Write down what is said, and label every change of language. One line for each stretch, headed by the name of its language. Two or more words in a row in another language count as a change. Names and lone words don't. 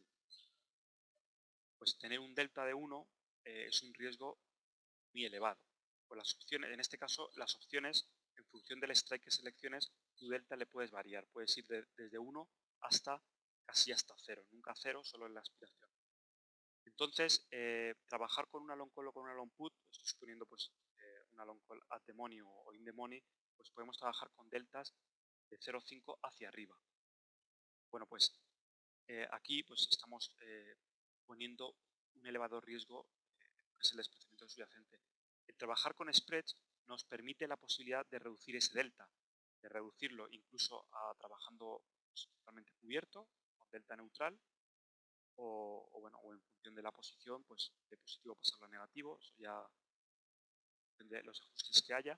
Spanish: Pues tener un delta de 1 es un riesgo muy elevado. Pues las opciones, en este caso, las opciones, en función del strike que selecciones, tu delta le puedes variar. Puedes ir desde 1 hasta casi hasta 0. Nunca 0, solo en la aspiración. Entonces, trabajar con una
English: long call
Spanish: o con una
English: long put,
Spanish: estoy suponiendo pues, una
English: long call at the money
Spanish: o
English: in the money,
Spanish: pues podemos trabajar con deltas de 0,5 hacia arriba. Bueno, pues aquí pues estamos poniendo un elevado riesgo, que es el desplazamiento subyacente. El trabajar con spreads nos permite la posibilidad de reducir ese delta, de reducirlo incluso trabajando pues, totalmente cubierto, con delta neutral, bueno, o en función de la posición, pues de positivo pasarlo a negativo, eso ya depende de los ajustes que haya.